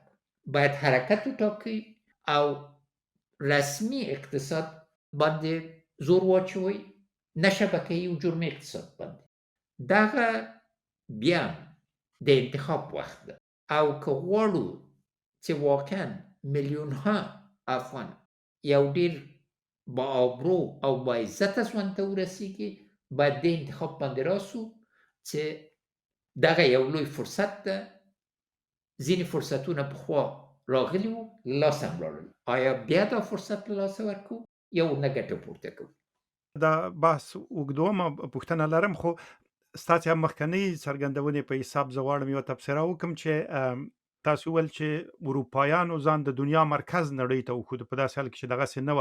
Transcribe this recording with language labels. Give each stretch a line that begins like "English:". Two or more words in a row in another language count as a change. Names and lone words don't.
Pashto: باید حرکت وټاکئ او رسمي اقتصاد باندې زور واچوئ، نه شبکه‌ایي او جرمي اقتصاد باندې. دغه بیا د انتخاب وخت ده، او که غواړو چې واقعا میلیونها افغان یو ډیر با آبرو او با عزته ژوند ته ورسیږي، باید د انتخاب باندې راسو چې دغه یو لوی فرصت ده. ځینې فرصتونه پخوا راغلي وو، له لاسه هم لاړل. آیا بیا دا فرصت له لاسه ورکوو یا ورنه ګټه پورته کوو؟ دا بحث اوږدوم، پوښتنه لرم، خو ستاسې هم مخکنۍ څرګندونې په حساب زه غواړم یوه تبصره وکړم چې تاسو وویل چې اروپایانو ځان د دنیا مرکز نړۍ ته وښود، په داسې حال کې چې دغسې نه وه.